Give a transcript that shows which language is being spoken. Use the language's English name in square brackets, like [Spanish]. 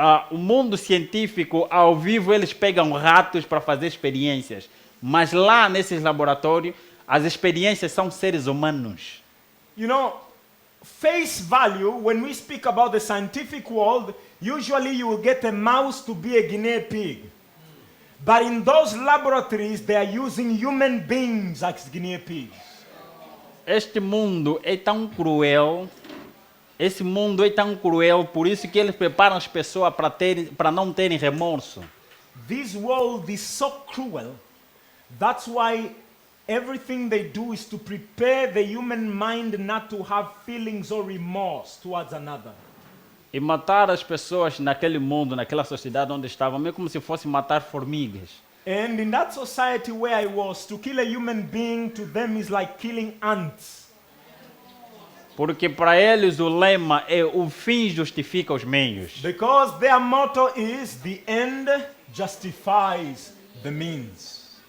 [Portuguese] O mundo científico, ao vivo, eles pegam ratos para fazer experiências. Mas lá nesses laboratórios, as experiências são seres humanos. [English] You know, face value, when we speak about the scientific world, usually you will get a mouse to be a guinea pig. But in those laboratories, they are using human beings as guinea pigs. [Portuguese] Este mundo é tão cruel. Esse mundo é tão cruel, por isso que eles preparam as pessoas para não terem remorso. [English] This world is so cruel. That's why everything they do is to prepare the human mind not to have feelings or remorse towards another. [Portuguese] E matar as pessoas naquele mundo, naquela sociedade onde estavam, meio como se fosse matar formigas. [English] And in that society where I was, to kill a human being to them is like killing ants. [Portuguese] Porque para eles o lema é o fim justifica os meios. [English] Because their motto is the end justifies the means.